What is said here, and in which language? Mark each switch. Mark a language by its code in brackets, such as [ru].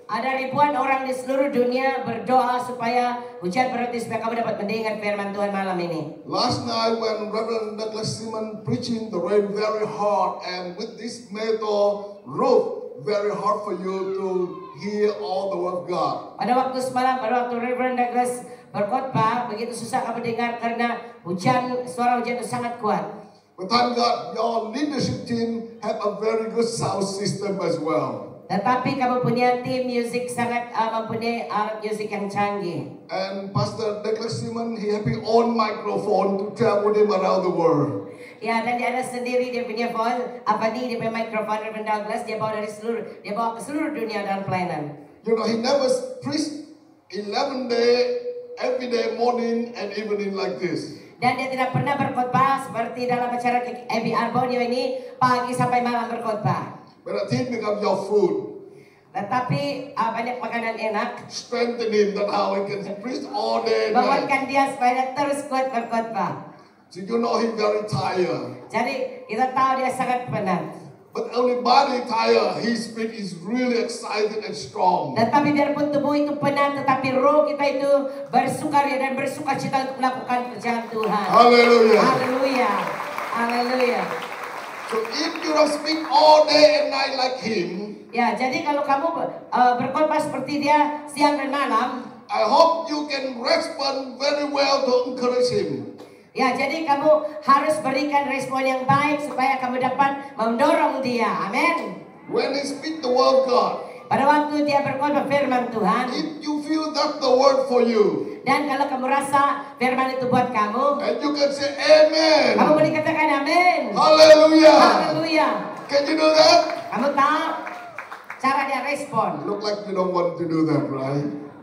[ms] Ada ribuan orang di seluruh dunia berdoa supaya hujan berhenti supaya kamu dapat mendengar firman Tuhan malam ini. [en] Last night when Reverend Douglas Simon preaching, the rain very hard, and with this metal roof, very hard for you to hear all the word of God. [ms] Pada waktu semalam, pada waktu Reverend Douglas berkhotbah, begitu susah kamu dengar karena hujan, suara hujan itu sangat kuat. [en] But thank God, your leadership team have a very good sound system as well. [ms] Tetapi kamu punya tim musik sangat mempunyai alat musik yang canggih. [en] And Pastor Douglas Simon, he have his own microphone to travel him around the world. [ms] Ya, dan dia ada sendiri dia punya phone, dia punya mikrofon Reverend Douglas, dia bawa dia bawa ke seluruh dunia dalam pelayanan. [en] You know, he never preached 11 days every day, morning and evening like this. [ms] Dan dia tidak pernah berkhotbah seperti dalam acara ABR Borneo ini pagi sampai malam berkhotbah. [en] But I think become your food. [ms] Tetapi banyak makanan enak [en] Strengthen him that how he can preach all day and night. [ms] menguatkan dia supaya dia terus kuat berkhotbah. [en] So you know he's very tired. [ms] Jadi kita tahu dia sangat penat. [en] But only body tired, his spirit is really excited and strong. [ms] Tetapi biarpun tubuh itu penat, tetapi roh kita itu bersukaria dan bersukacita untuk melakukan pekerjaan Tuhan. [en] Hallelujah. [ms] Haleluya. Haleluya. [en] So if you don't speak all day and night like him, [ms] Ya, jadi kalau kamu berkhotbah seperti dia siang dan malam, [en] I hope you can respond very well to encourage him. [ms] ya jadi kamu harus berikan respon yang baik supaya kamu dapat mendorong dia. Amin. [en] When he speak the word of God, [ms] Pada waktu dia berkhotbah firman Tuhan, [en] if you feel that's the word for you, [ms] dan kalau kamu rasa firman itu buat kamu, [en] and you can say amen. [ms] kamu boleh katakan amin. [en] Hallelujah. [ms] Haleluya. [en] Can you do that? [ms] Kamu tahu cara dia respon? [en] Look like you don't want to do that, right?